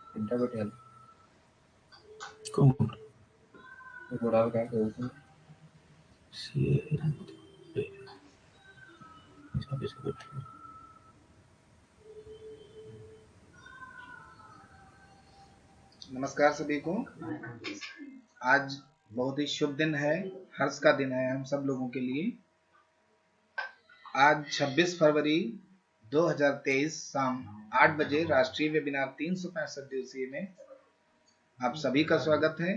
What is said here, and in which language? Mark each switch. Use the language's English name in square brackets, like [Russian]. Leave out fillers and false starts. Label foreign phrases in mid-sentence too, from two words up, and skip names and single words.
[Odia] ତିନିଟା କଟିଗଲା କଣ ଗୋଡ଼ ଆଉ କାହା କହୁଛୁ ସିଏ 26 कट [Hindi] नमस्कार सभी को। आज बहुत ही शुभ दिन है, हर्ष का दिन है हम सब लोगों के लिए। आज 26 फरवरी 2023 शाम 8 बजे राष्ट्रीय वेबिनार 365 दिवसीय में आप सभी का स्वागत है।